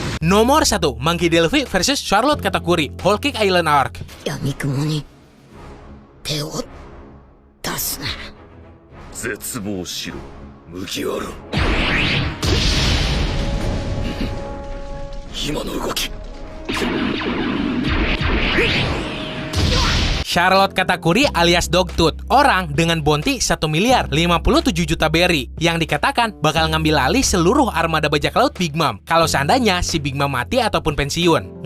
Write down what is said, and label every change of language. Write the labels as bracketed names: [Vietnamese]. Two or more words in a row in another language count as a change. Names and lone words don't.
[Indonesian] Nomor 1, Monkey D. Luffy versus Charlotte Katakuri, Whole Cake Island Arc. [Japanese] 闇雲に手を出すな。絶望しろ麦わら。今の動き。 [Indonesian] Charlotte Katakuri alias Dogtooth, orang dengan bounty 1 miliar 57 juta berry, yang dikatakan bakal ngambil alih seluruh armada bajak laut Big Mom kalau seandainya si Big Mom mati ataupun pensiun.